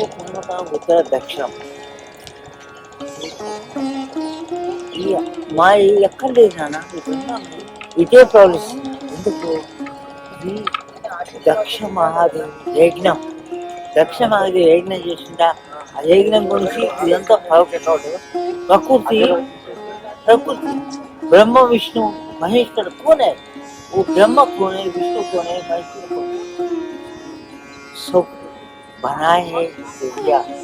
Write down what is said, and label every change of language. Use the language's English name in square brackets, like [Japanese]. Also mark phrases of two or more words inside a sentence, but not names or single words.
[Telugu] పశ్చిమం, ఉత్తర, దక్షిణం. మా ఎక్కడ లేదు నాన్న, ఇదే ప్రవహిస్తుంది. ఎందుకు? ఇది దక్ష మహాదేవి యజ్ఞం. దక్ష మహాదేవి యజ్ఞం చేసిందా, ఆ యజ్ఞం గురించి ఇదంతా ప్రకృతి. [Hindi] प्रकृति ब्रह्म विष्णु महेश्वर कौन है? वो ब्रह्म कौन है, विष्णु कौन है, महेश्वर कौन है? सब बनाए है दिया।